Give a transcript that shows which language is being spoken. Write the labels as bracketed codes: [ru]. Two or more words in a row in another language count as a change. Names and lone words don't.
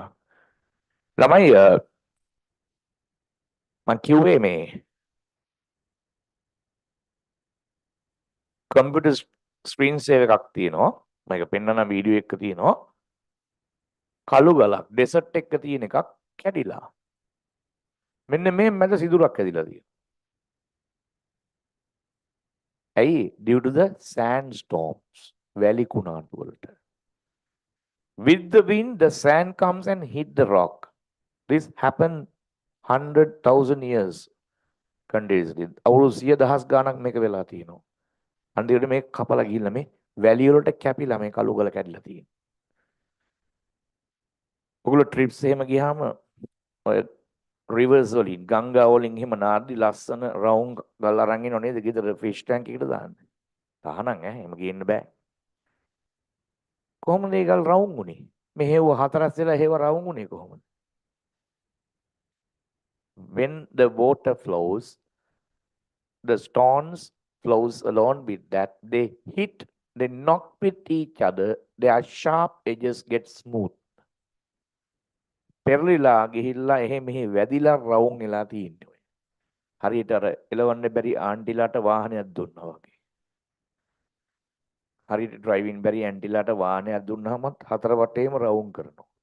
[si] ළමයි මම කිව්වේ මේ [en] computer screen save [si] එකක් තියෙනවා. මේක පෙන්වන වීඩියෝ එකක තියෙනවා. කළු ගලක් ඩෙසර්ට් එකක තියෙන එකක් කැඩිලා. මෙන්න මේ මැද සිදුරක් ඇදිලා තියෙනවා. ඇයි? [en] Due to the sandstorms. [si] වැලි කුණාටු වලට. [en] With the wind, the sand comes and hit the rock. This happened 100,000 years continuously. [si] අවුරුදු 100,000 ගාණක් මේක වෙලා තියෙනවා. අන්තිමට මේක කපලා ගිහිල්ලා මේ වැලි වලට කැපිලා මේ කළු ගල කැඩිලා තියෙනවා. ඔගොල්ලෝ ට්‍රිප්ස් එහෙම ගියාම ඔය රිවර්ස් වලින් ගංගා වලින් එහෙම නාද්දි ලස්සන රවුම් ගල් අරන් එනව නේද? ගෙදර [en] fish tank [si] එකට දාන්න. තහනම් එහෙම ගේන්න බෑ. කොහොමද ඒ ගල් රවුම් උනේ? මෙහෙව හතරස් වෙලා හේව රවුම් උනේ කොහොමද? [en] When the water flows, the stones flows along with that. They hit, they knock with each other. Their sharp edges get smooth. [si] පෙරලිලා ගිහිල්ලා එහෙ මෙහෙ වැදිලා රවුම් වෙලා තියෙන්නේ. හරියට අර එලවන්න බැරි ආන්ටිලාට වාහනයක් දුන්නා වගේ. හරියට ඩ්‍රයිවිං බැරි ඇන්ටිලාට වාහනයක් දුන්නාම හතර වටේම රවුම් කරනවා.